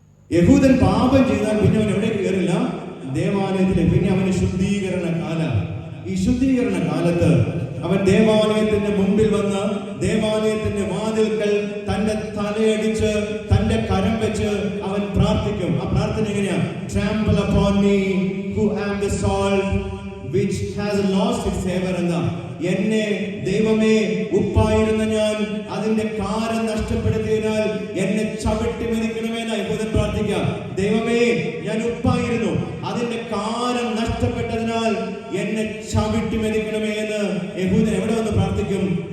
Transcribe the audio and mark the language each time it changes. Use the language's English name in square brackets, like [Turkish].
[Malayalam] യഹൂദൻ പാപം ചെയ്താൽ പിന്നെ അവൻ എവിടേക്ക് കയറില്ല? ദേവാലയത്തിലേക്ക്. പിന്നെ അവന് ശുദ്ധീകരണ കാലം. ഈ ശുദ്ധീകരണ കാലത്ത് അവൻ ദേവാലയത്തിന്റെ മുമ്പിൽ വന്ന് ദേവാലയത്തിന്റെ വാതിൽക്കൽ തന്റെ തലയടിച്ച് തന്റെ കരം വെച്ച് അവൻ പ്രാർത്ഥിക്കും. ആ പ്രാർത്ഥന എങ്ങനെയാ? [English] Trample upon me who am the salt which has lost its savor [Malayalam] എന്ന. എന്നെ ദൈവമേ, ഉപ്പായിരുന്ന ഞാൻ അതിന്റെ കാരം നഷ്ടപ്പെടുത്തിയതിനാൽ എന്നെ ചവിട്ടി മെതിക്കണമെന്ന് യഹൂദൻ പ്രാർത്ഥിക്കാം. ദൈവമേ, ഞാൻ ഉപ്പായിരുന്നു, അതിന്റെ കാരം നഷ്ടപ്പെട്ടതിനാൽ എന്നെ ചവിട്ടി മെതിക്കണമേ എന്ന് യഹൂദൻ എവിടെ വന്ന് പ്രാർത്ഥിക്കും?